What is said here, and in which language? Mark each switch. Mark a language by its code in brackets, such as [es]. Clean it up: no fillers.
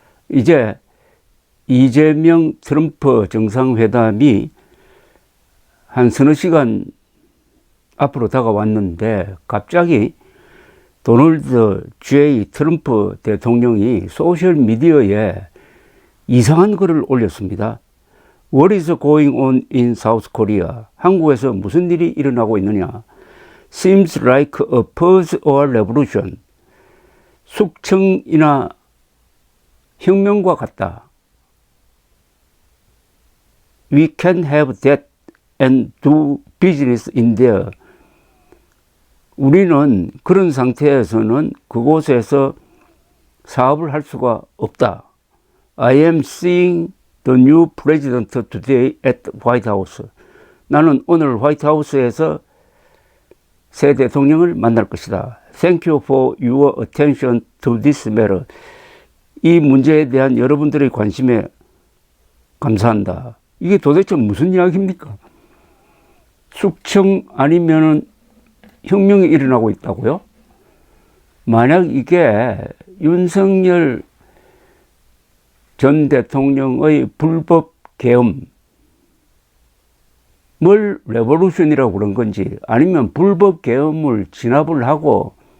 [ko] 이제 이재명 트럼프 정상회담이 한 서너 시간 앞으로 다가왔는데 갑자기 도널드 J 트럼프 대통령이 소셜미디어에 이상한 글을 올렸습니다. [en] What is going on in South Korea? [ko] 한국에서 무슨 일이 일어나고 있느냐? [en] Seems like a purge or revolution. [ko] 숙청이나 혁명과 같다. [en] We can have that and do business in there. [ko] 우리는 그런 상태에서는 그곳에서 사업을 할 수가 없다. [en] I am seeing the new president today at White House. [ko] 나는 오늘 화이트하우스에서 새 대통령을 만날 것이다. [en] Thank you for your attention to this matter. [ko] 이 문제에 대한 여러분들의 관심에 감사한다. 이게 도대체 무슨 이야기입니까? 숙청 아니면은 혁명이 일어나고 있다고요? 만약 이게 윤석열 전 대통령의 불법 계엄, 뭘 레볼루션이라고 그런 건지 아니면 불법 계엄을 진압을 하고